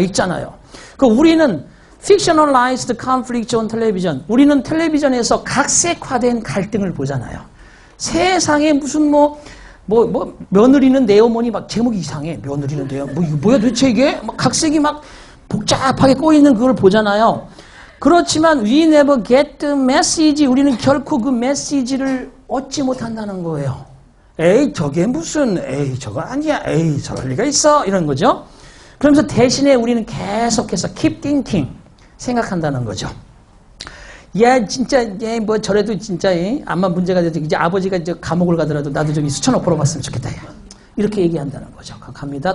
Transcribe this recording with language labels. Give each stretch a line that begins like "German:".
Korean: 읽잖아요. 우리는
English: fictionalized conflict on television.
Korean: 우리는 텔레비전에서 각색화된 갈등을 보잖아요. 세상에 무슨 며느리는 내 어머니 막 제목이 이상해. 며느리는 내 어머니. 뭐야 도대체 이게? 막 각색이 막 복잡하게 꼬이는 그걸 보잖아요. 그렇지만
English: we never get the message.
Korean: 우리는 결코 그 메시지를 얻지 못한다는 거예요. 에이 저게 무슨 에이 저거 아니야 에이 저럴 리가 있어 이런 거죠. 그러면서 대신에 우리는 계속해서
English: keep thinking
Korean: 생각한다는 거죠. 야 진짜 뭐 저래도 진짜 암만 문제가 돼도 이제 아버지가 이제 감옥을 가더라도 나도 저기 수천억 벌어봤으면 좋겠다. 이렇게 얘기한다는 거죠. 갑니다.